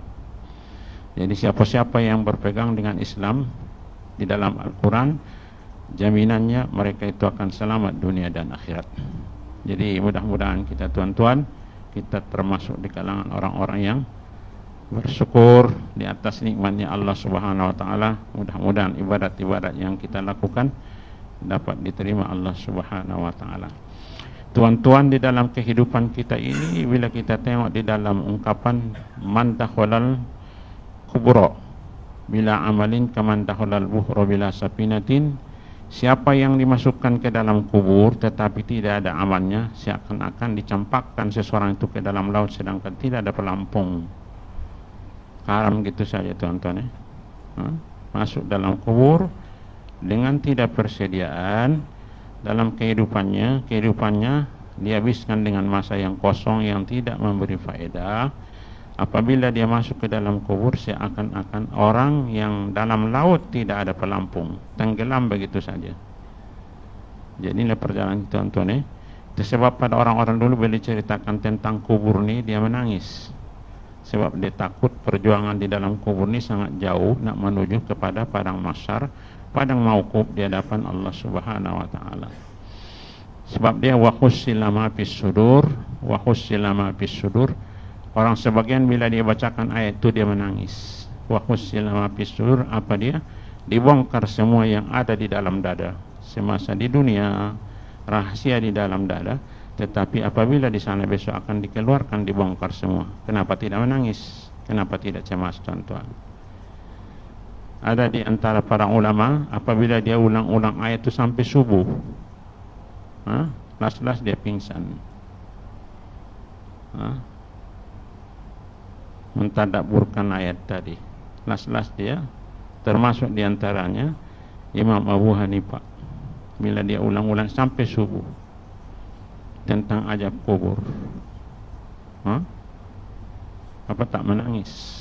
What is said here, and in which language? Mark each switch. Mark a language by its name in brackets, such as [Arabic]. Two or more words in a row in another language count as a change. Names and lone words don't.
[Malay] Jadi siapa-siapa yang berpegang dengan Islam di dalam Al-Quran, jaminannya mereka itu akan selamat dunia dan akhirat. Jadi mudah-mudahan kita tuan-tuan, kita termasuk di kalangan orang-orang yang bersyukur di atas nikmatnya Allah [Arabic] سبحانه وتعالى. [Malay] Mudah-mudahan ibadat-ibadat yang kita lakukan dapat diterima Allah [Arabic] سبحانه وتعالى. [Malay] Tuan-tuan, di dalam kehidupan kita ini, bila kita tengok di dalam ungkapan [Arabic] من دخل القبر بلا عمل كمن دخل البحر بلا سفينة, [Malay] siapa yang dimasukkan ke dalam kubur tetapi tidak ada amalnya, seakan-akan dicampakkan seseorang itu ke dalam laut sedangkan tidak ada pelampung. Karam gitu saja tuan-tuan ya. Masuk dalam kubur dengan tidak persediaan dalam kehidupannya dihabiskan dengan masa yang kosong yang tidak memberi faedah. Apabila dia masuk ke dalam kubur, seakan-akan orang yang dalam laut tidak ada pelampung, tenggelam begitu saja. Jadi inilah perjalanan tuan-tuan ya. Itu sebab pada orang-orang dulu bila diceritakan tentang kubur ni, dia menangis. Sebab dia takut perjuangan di dalam kubur ni sangat jauh, nak menuju kepada padang mahsyar, padang mauquf di hadapan Allah [Arabic] سبحانه وتعالى. [Malay] Sebab dia [Arabic] وحصل ما في الصدور، وحصل ما في الصدور. [Malay] Orang sebagian bila dia bacakan ayat itu dia menangis. [Arabic] وحصل ما في الصدور, [Malay] apa dia? Dibongkar semua yang ada di dalam dada. Semasa di dunia rahasia di dalam dada, tetapi apabila di sana besok akan dikeluarkan, dibongkar semua. Kenapa tidak menangis? Kenapa tidak cemas tuan-tuan? Ada di antara para ulama, apabila dia ulang-ulang ayat itu sampai subuh, las-las dia pingsan, mentadabburkan ayat tadi. Las-las dia, termasuk di antaranya Imam Abu Hanifah, bila dia ulang-ulang sampai subuh tentang azab kubur, apa tak menangis?